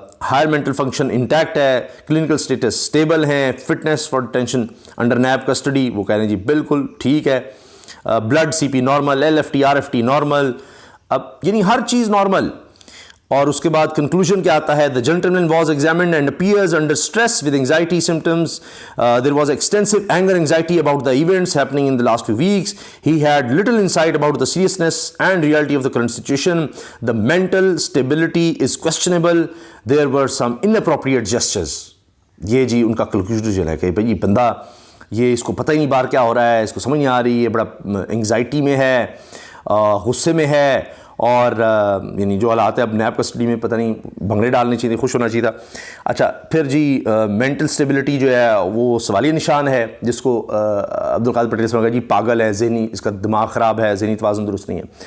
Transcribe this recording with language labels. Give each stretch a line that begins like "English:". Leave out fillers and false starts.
English: higher mental function intact
Urdu: ہے، clinical status stable ہیں،
English: fitness for detention under NAB custody,
Urdu: وہ کہہ رہے ہیں جی بالکل ٹھیک ہے، blood CP normal, LFT RFT normal, اب یعنی ہر چیز نارمل۔ اور اس کے بعد کنکلوژن کیا آتا ہے؟
English: The gentleman was examined and appears under stress with anxiety symptoms. There was extensive anger anxiety about the events happening in the last few weeks. He had little insight about the seriousness and reality of the current situation. The mental stability is questionable. There were some inappropriate gestures.
Urdu: یہ جی ان کا conclusion ہے کہ بھئی بندہ یہ اس کو پتہ ہی نہیں بار کیا ہو رہا ہے، اس کو سمجھ نہیں آ رہی ہے، بڑا انگزائٹی میں ہے، غصے میں ہے، اور یعنی جو حالات ہے اب نیب کسٹڈی میں پتہ نہیں بھنگڑے ڈالنے چاہیے، خوش ہونا چاہیے تھا۔ اچھا پھر جی مینٹل اسٹیبلٹی جو ہے وہ سوالیہ نشان ہے، جس کو عبدالقادر پٹیل سے کہا جی پاگل ہے، ذہنی اس کا دماغ خراب ہے، ذہنی توازن درست نہیں ہے۔